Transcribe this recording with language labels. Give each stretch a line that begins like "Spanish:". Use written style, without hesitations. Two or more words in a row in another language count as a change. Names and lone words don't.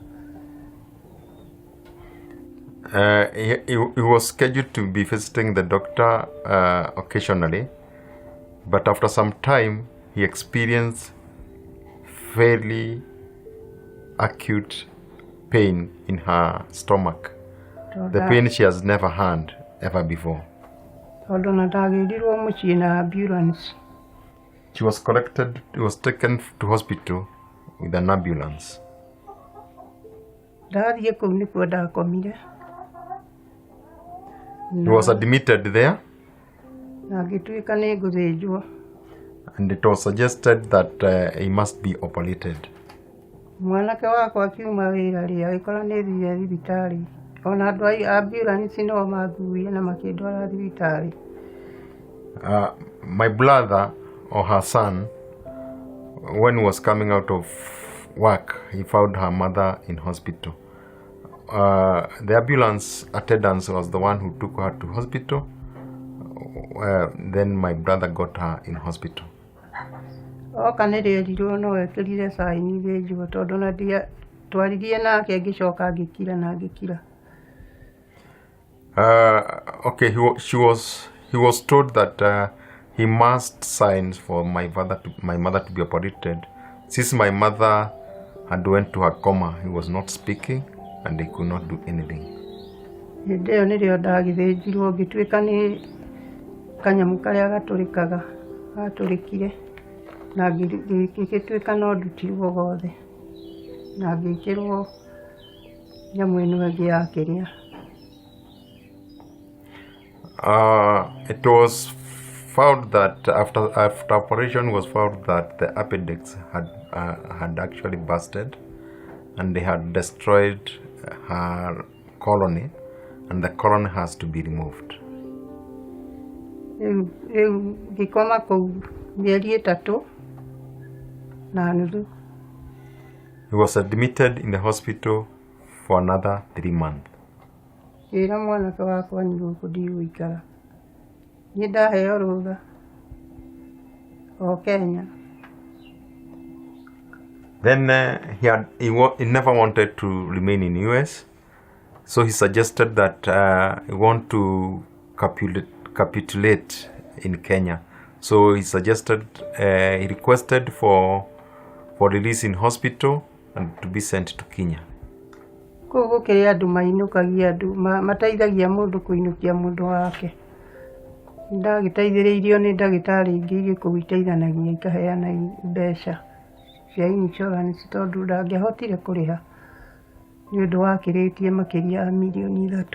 English: He was scheduled to be visiting the doctor occasionally, but after some time he experienced fairly acute pain in her stomach. The pain she has never had ever before.
Kikuyu: Tondũ na ndagĩrirwo mũciĩ na ambulance.
English: She was taken to hospital with an ambulance.
Kikuyu: Ndathiĩ kũu nĩkuo ndakomire.
English: He was admitted there.
Kikuyu: Na ngĩtuĩka nĩ ngũthĩnjwo.
English: And it was suggested that he must be operated.
Kikuyu: Mwanake wakwa akiuma wĩra rĩ agĩkora nĩ thiire thibitarĩ. Ona andũ a ambulance no manguire na makĩndwara thibitarĩ.
English: My brother or her son, when he was coming out of work, he found her mother in hospital. The ambulance attendant was the one who took her to hospital. Then my brother got her in hospital.
Kikuyu: oka nĩ rĩerirwo no ekĩrire saini thĩnjwo tondũ na twaririe nake ngĩcoka ngĩkira na ngĩkira.
English: Okay, he was told that he must sign for my mother to be operated. Since my mother had went to her coma, he was not speaking and they could not do anything.
Kikuyu: Hĩndĩ ĩyo nĩrĩo ndagĩthĩnjirwo ngĩtuĩka nĩ kanyamũ karĩa gatũrĩkaga gatũrĩkire na ngĩtuĩka no ndutirwo gothe na ngĩkĩrwo nyamũ ĩno ĩngĩ ya kĩrĩa.
English: It was found that after operation was found that the appendix had actually busted and they had destroyed her colony and the colony has to be removed.
Kikuyu: Ngĩkoma kũu mĩeri ĩtatũ na nuthu.
English: He was admitted in the hospital for another 3 months.
Kikuyu: Ĩra mwanake wakwa nĩ gũkũ ndigũikara. Nĩ ndaheo rũtha o Kenya.
English: Then he never wanted to remain in US, so he suggested that he want to capitulate in Kenya. So he suggested, he requested for release in hospital and to be sent to Kenya.
Kikuyu: Kũu gũkĩrĩ andũ mainũkagia andũ mateithagia mũndũ kũinũkia mũndũ wake. Ndagĩteithĩrĩirio nĩ ndagĩtarĩ ingĩ igĩkũu iteithanagia ikaheana mbeca cia insurance tondũ ndangĩahotire kũrĩha nĩ ũndũ wakĩrĩtie makĩria ya milioni 3.